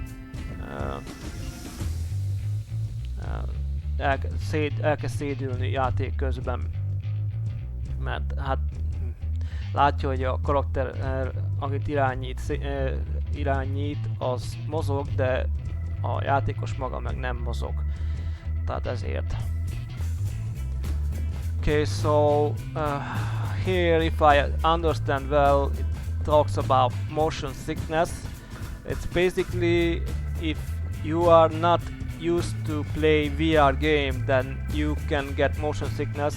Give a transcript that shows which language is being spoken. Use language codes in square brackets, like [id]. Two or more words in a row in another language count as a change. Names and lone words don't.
[hu] Elkezd szédülni játék közben, mert hát látja, hogy a karakter, akit irányít, az mozog, de a játékos maga meg nem mozog. Tehát ezért. [en] Okay, so here, if I understand well, it talks about motion sickness. It's basically if you are not used to play VR game, then you can get motion sickness.